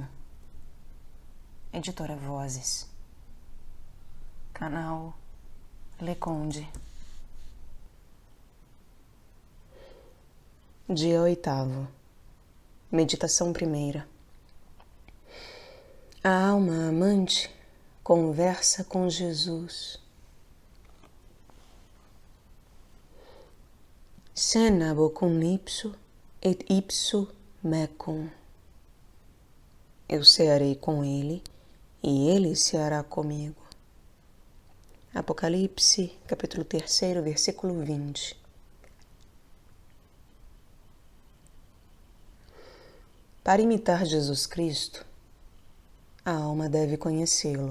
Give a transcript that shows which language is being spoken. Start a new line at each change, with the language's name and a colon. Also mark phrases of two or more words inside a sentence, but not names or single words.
Portuguese: Editora Vozes. Canal Leconde. Dia 8º. Meditação primeira. A alma amante conversa com Jesus.
Latin: Senabo cum ipso et ipso mecum.
Portuguese: Eu cearei com ele e ele ceará comigo. Apocalipse, capítulo 3, versículo 20. Para imitar Jesus Cristo, a alma deve conhecê-lo.